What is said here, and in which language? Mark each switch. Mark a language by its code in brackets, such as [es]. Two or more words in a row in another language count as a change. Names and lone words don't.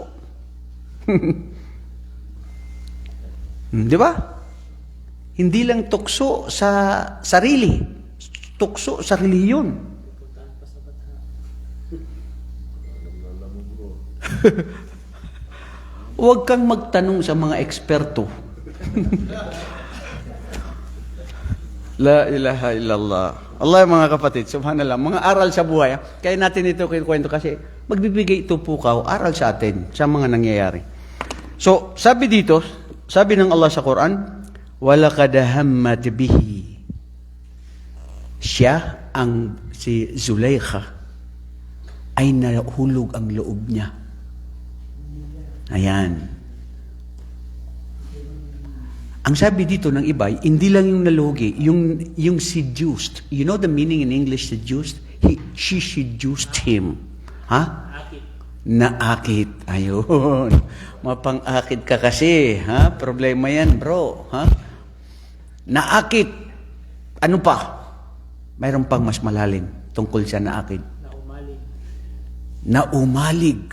[tl] Di ba? Hindi lang tukso sa sarili, tukso sa reliyon. Huwag kang magtanong sa mga eksperto. [ar] لا إله إلا الله. [tl] Allah, mga kapatid, subhanallah, mga aral sa buhay. Kaya natin ito kinukwento kasi magbibigay ito pukaw, aral sa atin, sa mga nangyayari. So, sabi dito, sabi ng Allah sa Quran, وَلَقَدْ هَمَّتْ بِهِ. Siya, si Zulaykha, ay nahulog ang loob niya. Ayan. Ang sabi dito ng iba, hindi lang yung nalugi, yung seduced. [en] You know the meaning in English, seduced? She seduced him. [tl] Ha? Naakit. Ayun. Mapang-akit ka kasi. Ha? Problema yan, bro. Ha? Naakit. Ano pa? Mayroon pang mas malalim tungkol sa naakit. Naumalig.